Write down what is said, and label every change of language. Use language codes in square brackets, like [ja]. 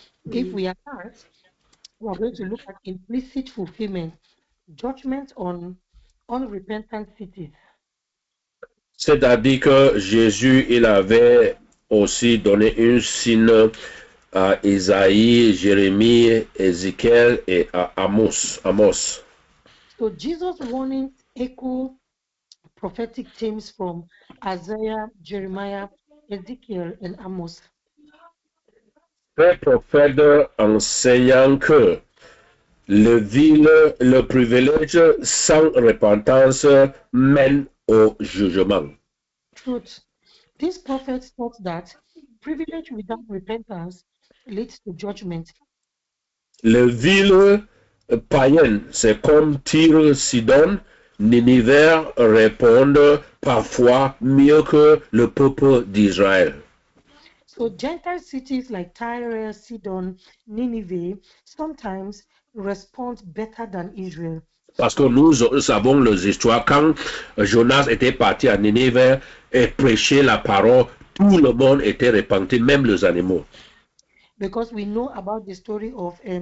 [en] If we advance, we are going to look at implicit fulfillment, judgment on unrepentant cities. [fr] C'est-à-dire que Jésus, il avait aussi donné un signe à Isaïe, Jérémie, Ézéchiel et à Amos. [en] So Jesus' warnings echo prophetic themes from Isaiah, Jeremiah, Ezekiel, and Amos. [fr] Ces prophètes enseignant que le privilège sans repentance mène au jugement. [en] Truth. These prophets taught that privilege without repentance leads to judgment. [fr] Les villes païennes, c'est comme Tyr, Sidon, Ninive répondent parfois mieux que le peuple d'Israël. [en] So Gentile cities like Tyre, Sidon, Nineveh sometimes respond better than Israel. [fr] Parce que nous savons les histoires. Quand Jonas était parti à Ninive et prêchait la parole, tout le monde était repenti, même les animaux. [en] Because we know about the story of